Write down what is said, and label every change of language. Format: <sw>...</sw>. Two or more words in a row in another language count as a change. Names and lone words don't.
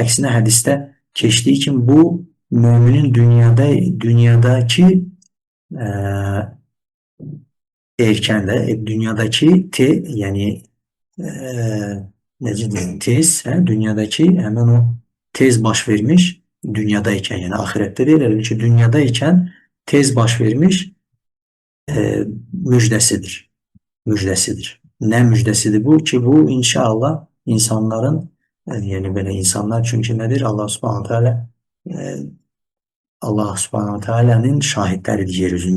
<az>Əksinə hədisdə keçdiyi kimi bu, müminin dünyadakı erkən də, dünyadakı yəni necə deyim, tez, dünyadakı həmən o tez baş vermiş dünyadaykən, yəni axirətdə deyil, ki, dünyadaykən tez baş vermiş müjdesidir.</az> <tr>Müjdesidir. Ne müjdesidir bu? Ki bu inşallah insanların yani böyle insanlar çünkü nedir? Allah</tr> <ar>subhanahu teala'nın</ar> <tr>şahitleri yeryüzünde.</tr>